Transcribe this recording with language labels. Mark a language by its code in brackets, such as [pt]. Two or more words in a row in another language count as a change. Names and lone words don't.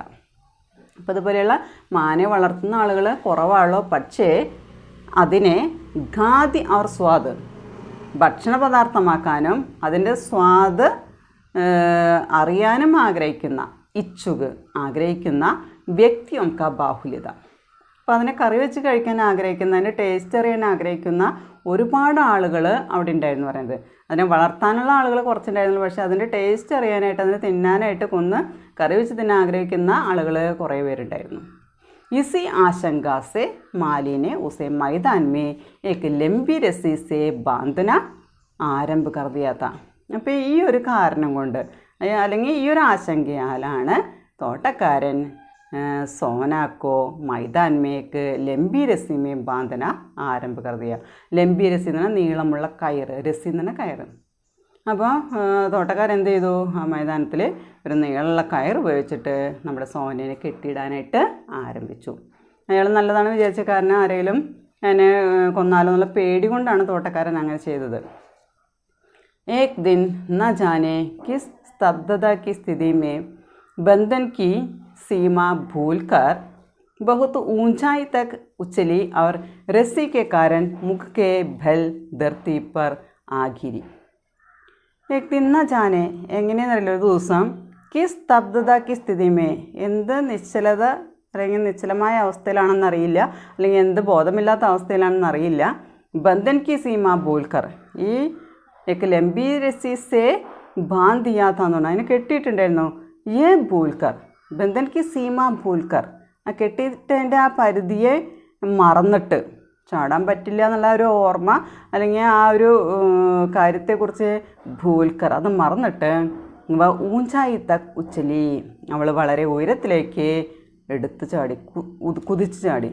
[ml] അപ്പോൾ അതുപോലെയുള്ള മാനെ വളർത്തുന്ന ആളുകൾ കുറവാണല്ലോ, പക്ഷേ അതിനെ [hi] खाद्य और स्वाद [ml] ഭക്ഷണ പദാർത്ഥമാക്കാനും അതിൻ്റെ സ്വാദ് അറിയാനും ആഗ്രഹിക്കുന്ന വ്യക്തിയും [hi] का बाहुल्यता. [ml] അപ്പോൾ അതിനെ കറി വെച്ച് കഴിക്കാൻ ആഗ്രഹിക്കുന്ന, അതിൻ്റെ ടേസ്റ്റ് അറിയാൻ ആഗ്രഹിക്കുന്ന ഒരുപാട് ആളുകൾ അവിടെ ഉണ്ടായിരുന്നു പറയുന്നത്. അതിനെ വളർത്താനുള്ള ആളുകൾ കുറച്ചുണ്ടായിരുന്നു, പക്ഷേ അതിൻ്റെ ടേസ്റ്റ് അറിയാനായിട്ട്, അതിനെ തിന്നാനായിട്ട്, കൊന്ന് കറി വെച്ച് തിന്നാൻ ആഗ്രഹിക്കുന്ന ആളുകൾ കുറേ പേരുണ്ടായിരുന്നു. [hi] इसी आशंका से माली ने उसे मैदान में एक लंबी रस्सी से बांधना आरंभ कर दिया था. [ml] അപ്പോൾ ഈ ഒരു കാരണം കൊണ്ട് അല്ലെങ്കിൽ ഈ ഒരു ആശങ്കയാലാണ് തോട്ടക്കാരൻ [hi] सोना को मैदान में एक लंबी रस्सी में बांधना आरंभ कर दिया. लंबी रस्सी [ml] എന്ന് പറഞ്ഞാൽ നീളമുള്ള കയറ്, രസ്സി എന്ന് പറഞ്ഞാൽ കയറ്. അപ്പോൾ തോട്ടക്കാരൻ എന്ത് ചെയ്തു? ആ മൈതാനത്തിൽ ഒരു നീളമുള്ള കയർ ഉപയോഗിച്ചിട്ട് നമ്മുടെ സോനയെ കെട്ടിയിടാനായിട്ട് ആരംഭിച്ചു. അയാൾ നല്ലതാണ് വിചാരിച്ച കാരണം ആരെങ്കിലും എന്നെ കൊന്നാലോ എന്നുള്ള പേടി കൊണ്ടാണ് തോട്ടക്കാരൻ അങ്ങനെ ചെയ്തത്. [hi] एक दिन न जाने किस स्तब्धता की स्थिति में बंधन की सीमा भूलकर बहुत ऊंचाई तक उछली और रस्सी के कारण मुख के बल धरती पर आ गिरी. एक दिन न जाने [ml] എങ്ങനെയെന്നറിയില്ല, ഒരു ദിവസം [hi] की स्तब्धता की स्थिति में, [ml] എന്ത് നിശ്ചലത അല്ലെങ്കിൽ നിശ്ചലമായ അവസ്ഥയിലാണെന്നറിയില്ല, അല്ലെങ്കിൽ എന്ത് ബോധമില്ലാത്ത അവസ്ഥയിലാണെന്നറിയില്ല. [hi] बंधन की सीमा भूलकर, [ml] ഈ [hi] एक लंबी रस्सी से बांध दिया था [ml] എന്ന് പറഞ്ഞാൽ അതിനെ കെട്ടിയിട്ടുണ്ടായിരുന്നു. [hi] ये भूलकर, बंधन की सीमा भूलकर, [ml] ആ കെട്ടിയിട്ടതിൻ്റെ ആ പരിധിയെ മറന്നിട്ട്, ചാടാൻ പറ്റില്ല എന്നുള്ള ഒരു ഓർമ്മ അല്ലെങ്കിൽ ആ ഒരു കാര്യത്തെക്കുറിച്ച് ഭൂൽക്കർ അത് മറന്നിട്ട് [hi] ऊंचाई तक उछली, [ml] അവൾ വളരെ ഉയരത്തിലേക്ക് എടുത്തു ചാടി, കുതിച്ചു ചാടി.